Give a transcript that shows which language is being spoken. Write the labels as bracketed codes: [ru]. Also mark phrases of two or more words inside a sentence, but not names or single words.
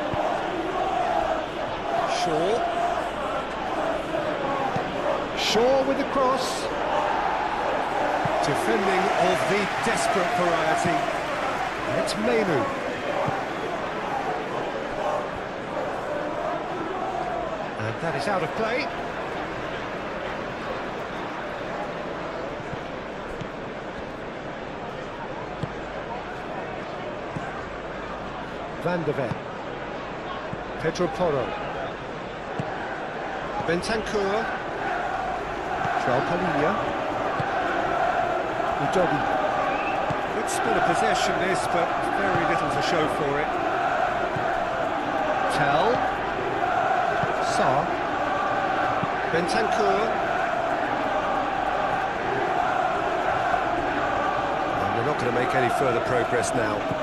[en] Shaw with the cross. Defending of the desperate variety. And it's Menu. And that is out of play. Van de Ven. Pedro Porro. Bentancur. João Palhinha. Udogi. Good spin of possession this, but very little to show for it. Tell. Sarr. Bentancur. And they're not going to make any further progress now.